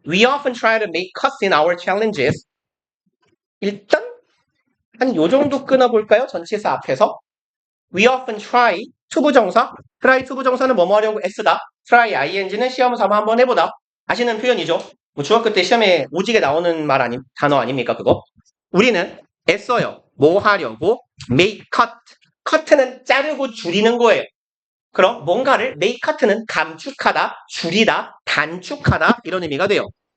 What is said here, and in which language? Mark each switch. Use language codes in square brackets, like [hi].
[en] We often try to make cuts in our challenges. [ko] 일단 한 요 정도 끊어볼까요? 전치사 앞에서. [en] We often try 투부정사. [ko] try 투부정사는 뭐뭐 하려고 애쓰다. try ing는 시험 삼아 한번 해보다. 아시는 표현이죠. 뭐 중학교 때 시험에 오지게 나오는 단어 아닙니까 그거? 우리는 애써요. 뭐 하려고? make cut. cut는 자르고 줄이는 거예요. 그럼 뭔가를 make cut는 감축하다, 줄이다, 단축하다 이런 의미가 돼요.